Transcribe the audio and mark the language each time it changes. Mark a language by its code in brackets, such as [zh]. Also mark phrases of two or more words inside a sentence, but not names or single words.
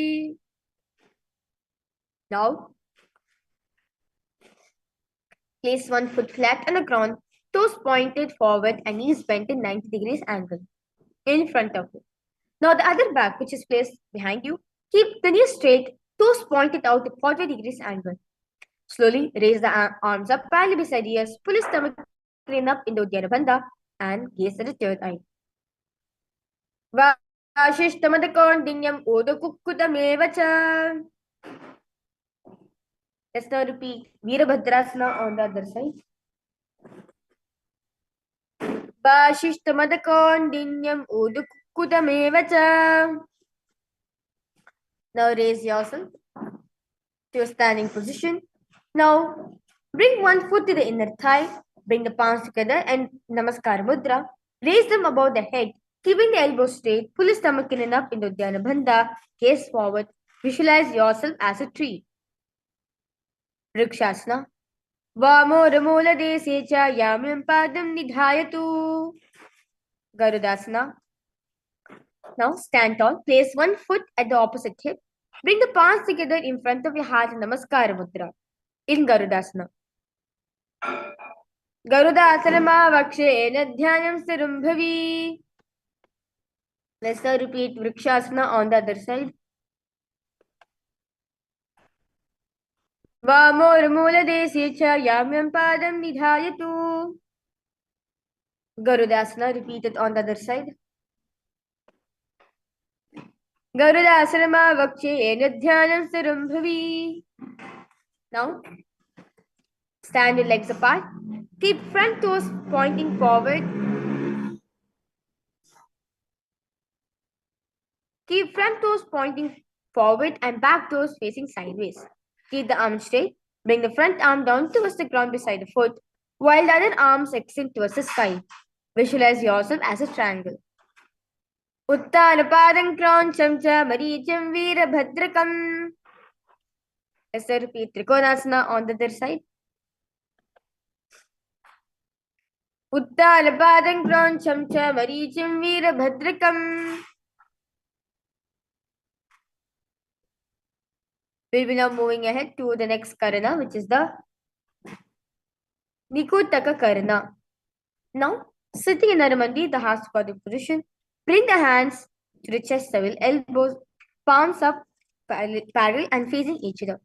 [en] Now, place one foot flat on the ground, toes pointed forward and knees bent in 90 degrees angle in front of you. Now the other back, which is placed behind you, keep the knees straight, toes pointed out at 40 degrees angle. Slowly raise the arms up parallel beside ears, pull your stomach in up into [sa] Uddiyana Bandha [en] and gaze at the third eye. [sa] Vashishtamadakondinyam odakukkutameva cha. [en] Let's now repeat Virabhadrasana on the other side. [sa] Vashishtamadakondinyam odakukkutameva cha. [en] Now raise yourself to a standing position. Now bring one foot to the inner thigh, bring the palms together and [sa] Namaskara Mudra. [en] Raise them above the head, keeping the elbows straight. Pull the stomach in and up into [sa] Uddiyana Bandha. [en] Gaze forward. Visualize yourself as a tree. Vrikshasana. [sa] Vamora dese cha yamyam padam nidhayatu. [en] Garudasana. Now stand tall. Place one foot at the opposite hip. Bring the palms together in front of your heart in [sa] Namaskara Mudra. [en] In Garudasana. [sa] Garudasana vakshe Nithyananda Sirumbhavi. [en] Let's now repeat Vrikshasana on the other side. [sa] Vamora dese cha yamyam padam nidhayatu. [en] Garudasana, repeat it on the other side. [sa] Garudasana vakshe Nithyananda Sirumbhavi. [en] Now, stand your legs apart. Keep front toes pointing forward. Keep front toes pointing forward and back toes facing sideways. Keep the arms straight. Bring the front arm down towards the ground beside the foot, while the other arms extend towards the sky. Visualize yourself as a triangle. [sa] Uttanapadam krancham cha maricham virabhadrakam. [en] Let's repeat Trikonasana on the other side. [sa] Uttanapadam krancham cha maricham virabhadrakam. [en] We'll be now moving ahead to the next karana, which is the Nikutaka karana. Now, sitting in Naramandi, the Hastapadic position, bring the hands to the chest level, elbows, palms up, parallel and facing each other.